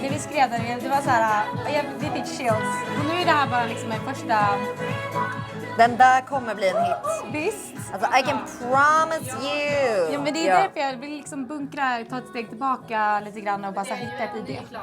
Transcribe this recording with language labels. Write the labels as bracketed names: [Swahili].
[Swedish] När vi skrev den, det var så här, vi fick chills. Och nu är det här bara liksom en första... Den där kommer bli en hit. Visst. Alltså [English] I can promise you. [Swedish] Ja, men det är därför jag vill liksom bunkra, ta ett steg tillbaka lite grann och bara så här, hitta ett idé.